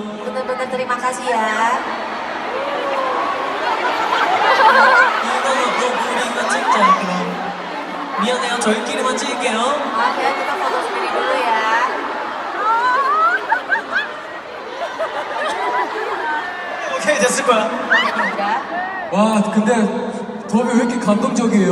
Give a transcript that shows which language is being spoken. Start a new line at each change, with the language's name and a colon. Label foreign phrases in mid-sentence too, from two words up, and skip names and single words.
Indonesian: Bener-bener terima kasih ya.
Korean: 이거 우리만 찍자, 그럼. 미안해요, 저희끼리만 찍을게요.
Indonesian: Maaf ya, kita foto sendiri dulu ya.
Korean: 오케이, 됐을 거야.
Indonesian: Udah.
Korean: 와, 근데 더비 왜 이렇게 감동적이에요?